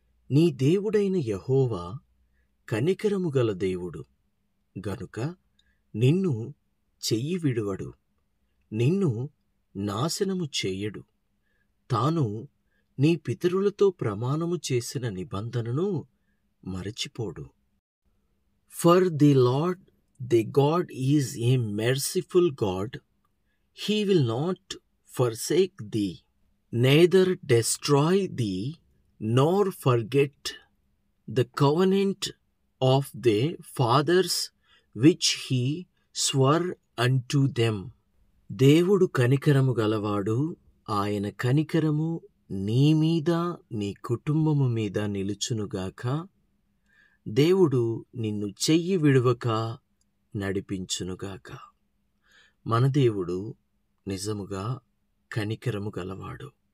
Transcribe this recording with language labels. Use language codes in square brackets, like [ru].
[te] నీ దేవుడైన యెహోవా కనికరము గల దేవుడు గనుక నిన్ను చెయ్యి విడువడు, నిన్ను నాశనము చేయడు. తాను నీ పితరులతో ప్రమాణము చేసిన నిబంధనను మరచిపోడు. [en] For the Lord the God is a merciful God. He will not forsake thee, neither destroy thee, nor forget the covenant of their fathers which he swore unto them. [te] దేవుడు కనికరము గలవాడు. ఆయన కనికరము నీ మీద నీ కుటుంబము మీద నిలుచునుగాక. దేవుడు నిన్ను చెయ్యి విడువక నడిపించునుగాక. మన దేవుడు నిజముగా కనికరము గలవాడు.